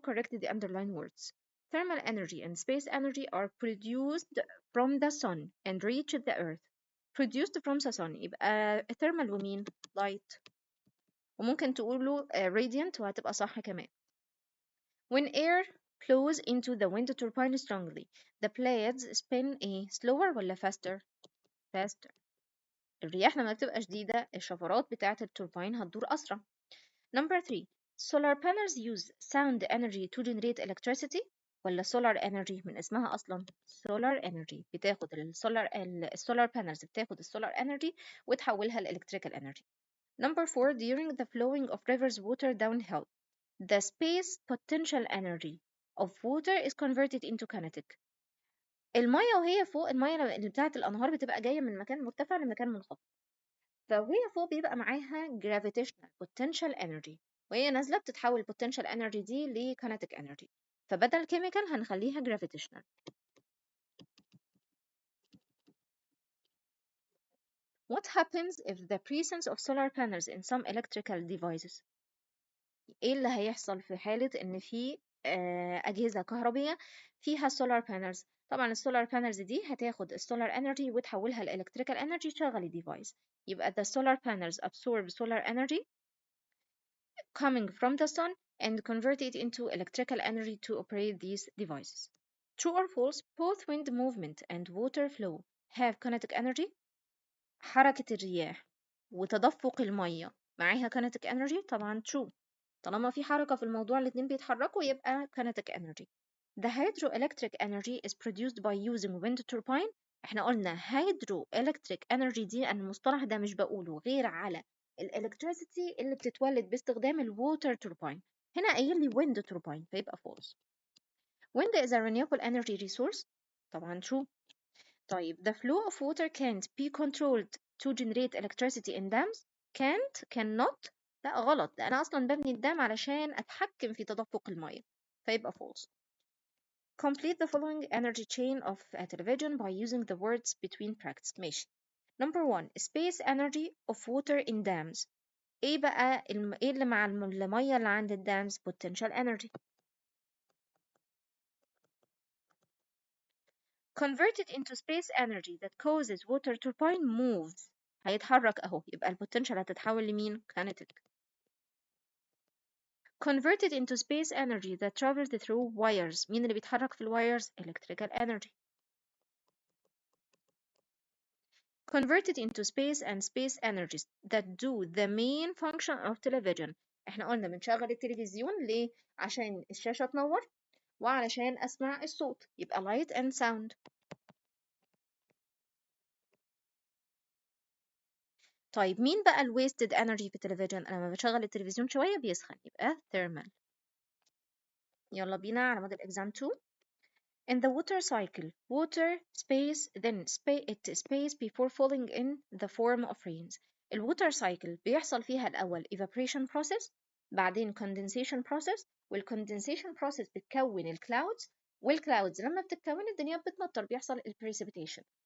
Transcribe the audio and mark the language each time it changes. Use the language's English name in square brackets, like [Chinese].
[English] Correct the underlined words. Thermal energy and space energy are produced from the sun and reach the earth. Produced from the sun [Arabic] يبقى [English] thermal [Arabic] ومين؟ [English] light. [Arabic] وممكن تقولوا radiant وهتبقى صح كمان. [English] When air flows into the wind turbine strongly, the blades spin slower [Arabic] ولا [English] faster؟ faster. [Arabic] الرياح لما بتبقى شديدة الشفرات بتاعة التوربين هتدور أسرع. [English] Number 3. Solar panels use sound energy to generate electricity ولا solar energy [Arabic] من اسمها أصلا [English] solar energy بتاخد السولار panels بتاخد السولار energy وتحولها لإلكتريكال energy. Number 4. During the flowing of rivers water downhill, the space potential energy of water is converted into kinetic. [Arabic] المية وهي فوق، المية اللي بتاعت الأنهار بتبقى جاية من مكان مرتفع لمكان منخفض، فوهي فوق بيبقى معاها gravitational potential energy، وهي نازلة بتتحول potential energy دي ل kinetic energy، فبدل chemical هنخليها gravitational. [English] What happens if the presence of solar panels in some electrical devices؟ [Arabic] ايه اللي هيحصل في حالة ان في أجهزة كهربية فيها solar panels؟ طبعا السولار panels دي هتاخد السولار energy وتحولها لإلكتريكال energy تشغل الديفايس، يبقى [English] the solar panels absorb solar energy coming from the sun and convert it into electrical energy to operate these devices. True or false? Both wind movement and water flow have kinetic energy. [Arabic] حركة الرياح وتدفق المية معاها kinetic energy؟ طبعا [English] true. [Arabic] طالما في حركة في الموضوع الاتنين بيتحركوا يبقى kinetic energy. [English] The hydroelectric energy is produced by using wind turbine. [Arabic] احنا قلنا hydroelectric energy دي المصطلح ده مش بقوله غير على الالكتريسيتي اللي بتتولد باستخدام الووتر توربين. هنا قايل لي wind turbine فيبقى false. [English] Wind is a renewable energy resource. [Arabic] طبعا [English] true. طيب the flow of water can't be controlled to generate electricity in dams. cannot [Arabic] لا غلط، ده أنا أصلا ببني الدام علشان أتحكم في تدفق المية فيبقى false. [English] Complete the following energy chain of a television by using the words between brackets. [Arabic] ماشي. [English] Number 1. Space energy of water in dams. [Arabic] ايه بقى ايه اللي مع المية اللي عند الدامز؟ potential energy. [English] Converted into space energy that causes water turbine moves. [Arabic] هيتحرك اهو، يبقى البوتنشال هتتحول لمين؟ kinetic. [English] Converted into space energy that travels through wires. [Arabic] مين اللي بيتحرك في الوايرز؟ electrical energy. [English] Converted into space and space energies that do the main function of television. [Arabic] احنا قلنا بنشغل التلفزيون ليه؟ عشان الشاشة تنور وعلشان أسمع الصوت، يبقى [English] light and sound. [Arabic] طيب مين بقى ال wasted energy في التلفزيون؟ أنا لما بشغل التلفزيون شوية بيسخن، يبقى thermal. يلا بينا على موديل exam 2. [English] In the water cycle, water space then space before falling in the form of rains. [Arabic] الwater cycle بيحصل فيها الأول evaporation process، بعدين condensation process، والcondensation process بتكون الclouds، والclouds لما بتتكون الدنيا بتمطر، بيحصل precipitation.